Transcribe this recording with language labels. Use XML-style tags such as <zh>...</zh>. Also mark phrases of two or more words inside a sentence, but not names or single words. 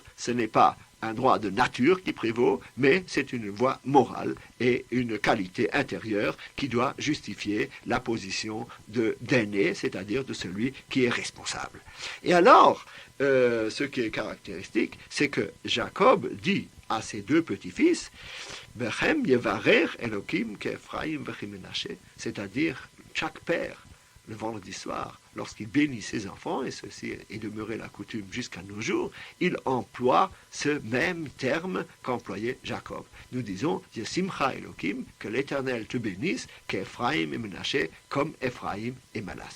<fr>Ce n'est pas un droit de nature qui prévaut, mais c'est une voie morale et une qualité intérieure qui doit justifier la position d'aîné, c'est-à-dire de celui qui est responsable. Et alors, ce qui est caractéristique, c'est que Jacob dit à ses deux petits-fils,</fr> <he>בכם יברר אלוהים כאפרים וכמנשה,</he> <fr>c'est-à-dire chaque père, le vendredi soir, lorsqu'il bénit ses enfants, et ceci est demeuré la coutume jusqu'à nos jours, il emploie ce même terme qu'employait Jacob. Nous disons,</fr> <he>ישימך אלוהים,</he> <fr>que l'Éternel te bénisse, qu'Ephraim et Manassé, comme Ephraim et Manassé.</fr>